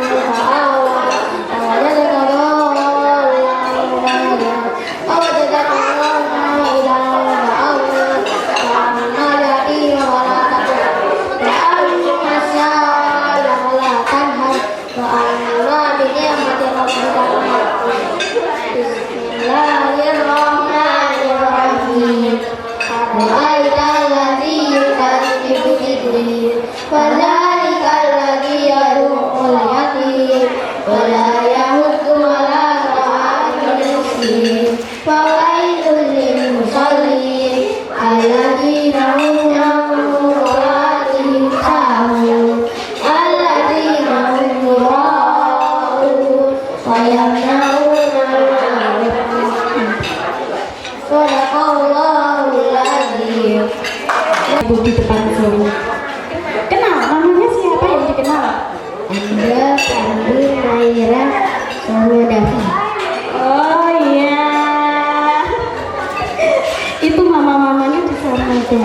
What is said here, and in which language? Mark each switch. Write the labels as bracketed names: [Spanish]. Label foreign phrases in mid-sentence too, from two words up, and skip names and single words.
[Arabic] فآوى ووجدك ضالا فوجدك ضالا فأغنى فأما اليتيم فلا تقهر وأما السائل فلا تنهر وأما بنعمة ربك فحدث. Bismillahirrahmanirrahim. أرأيت الذي يكذب بالدين فذلك الذي يدع اليتيم ولا يحض على طعام المسكين فويل للمصلين الذين هم عن صلاتهم ساهون الذين هم يراءون ويمنعون المعروف. صدق الله العظيم. [Indonesian] Ibu di depan sini. Kenal, namanya siapa yang dikenal? Anda Pandu Naira Sohodafi. Oh iya. Itu mama-mamanya di sana tuh.